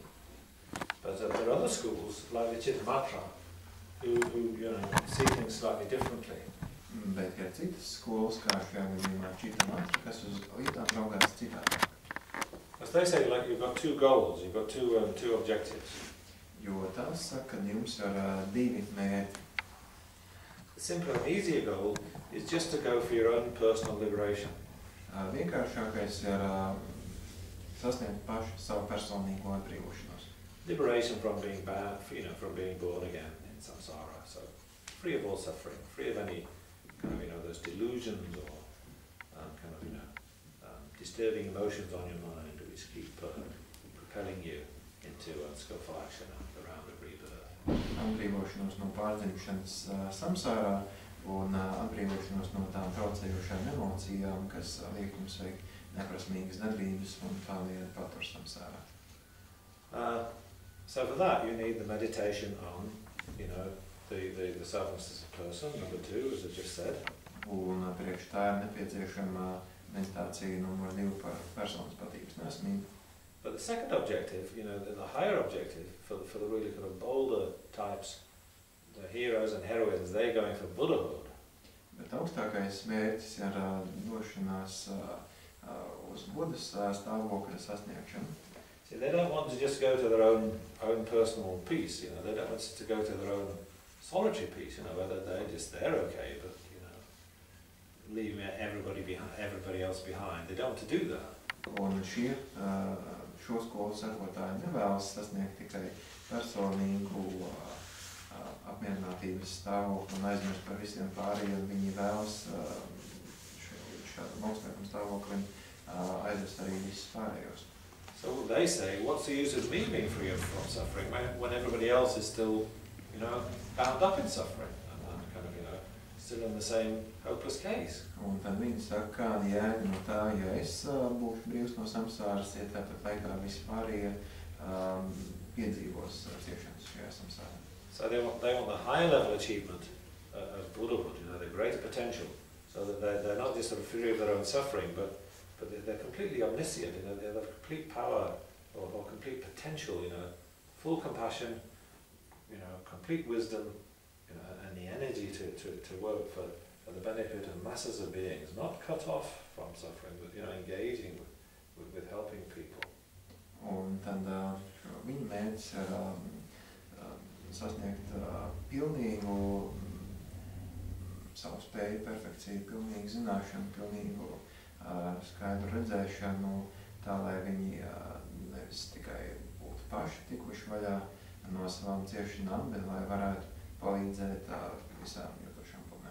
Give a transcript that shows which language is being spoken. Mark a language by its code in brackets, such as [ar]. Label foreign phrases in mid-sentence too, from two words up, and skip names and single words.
[en] But there are other schools, like the Chittamatra, who see things slightly differently. [lv] Bet ir citas skolas, kā šajā gadījumā Chittamatra, kas uz lietām raugās citādi. [en] As they say, like you've got 2 goals, you've got two objectives. [lv] Jo tās saka, ka jums ir 2 mērķi. [en] The simpler and easier goal is just to go for your own personal liberation. [lv] Vienkāršākais ir sasniegt pašu savu personīgo atbrīvošanos. [en] Liberation from being bad, from being born again in samsara. So free of all suffering, free of any kind of, those delusions or disturbing emotions on your mind which keep propelling you into unskillful action after the round of rebirth. [lv] Atbrīvošanos no pārdzimšanas samsārā un atbrīvošanos no tām traucējošām emocijām, kas liek mums veikt neprasmīgas darbības un tālien patur samsārā. [en] So for that you need the meditation on, the selfness as a person, number 2, as I just said. [lv] Un priekš tā ir nepieciešama meditācija numur 2 par personas patības nesamību. [en] But the second objective, the higher objective for the really kind of bolder types, the heroes and heroines, they're going for Buddhahood. [lv] Bet augstākais mērķis ir došanās uz Buddhas stāvokļa sasniegšanu. [en] See, they don't want to just go to their own personal peace, they don't want to go to their own solitary peace, whether they're okay, but leaving everybody else behind. They don't want to do that. [lv] Un šo skolu sekotāji nevēlas sasniegt tikai personīgu apmierinātības stāvokli un aizmirst par visiem pārējiem. Viņi vēlas šādam augstākam stāvoklim aizvest arī visus pārējos. [en] So they say, what's the use of me being free from suffering when everybody else is still, bound up in suffering and kind of, still in the same hopeless case? [lv] Un tad viņi saka, kāda jēga no tā, ja es būšu brīvs no samsāras, ja tāpat laikā visi pārējie piedzīvos ciešanas šajā samsārā. [en] So they want the higher level achievement of Buddhahood, the greater potential, so that they're not just sort of free of their own suffering, but they're completely omniscient, they have complete power or complete potential, full compassion, complete wisdom, and the energy to work for the benefit of masses of beings, not cut off from suffering, but engaging with helping people. [lv] Un tad viņa mērķis ir sasniegt pilnīgu savu spēju, perfekciju, pilnīgu zināšanu, pilnīgu skaidru redzēšanu, tā lai viņi nevis tikai būtu paši tikuši vaļā no savām ciešanām, bet lai varētu palīdzēt visām jūtošām problēmām.